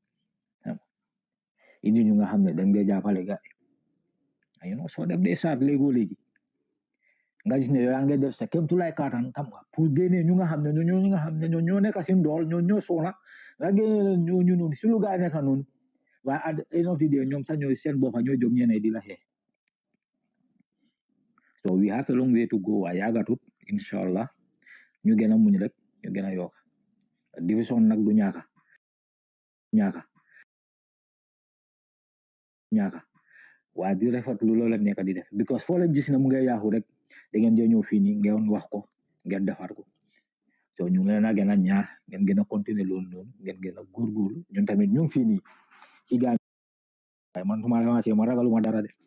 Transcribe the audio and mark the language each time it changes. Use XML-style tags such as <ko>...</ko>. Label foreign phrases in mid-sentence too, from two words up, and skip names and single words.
<wo>indi ñu nga xam ne dañ dee jàppale gaay soo def dee saat léegi nga gis ne yow yaa ngi def sa kéem tolluwaay kàttan xam nga pour génne ñu nga xam ne ñoo nekk si ndool ñoo soona nga génne ñu noonu si lu gaay nekk noonu waaye</wo> <en>at the end of the day</en> <wo>ñoom sax ñooy seen boppa ñoo jóg ñeneen di la xeex</wo> <en>so we have a long way to go</en> <wo>waaye yàggatut inshallah ñu gën a muñ rek ñu gën a yokk division nag du ñaaka waaye di rafetlu loolu la nekk di def because foo leen gis ne mu ngay yaaxu rek da ngeen di ñëw fii nii ngeen wax ko ngeen defar ko so ñu leen a gën a ñaax ngeen gën a continuer loolu noonu ngeen gën a góorgóorlu ñun tamit ñu ngi fii nii ci Gambia man suma avancé ma ragaluma dara de</wo>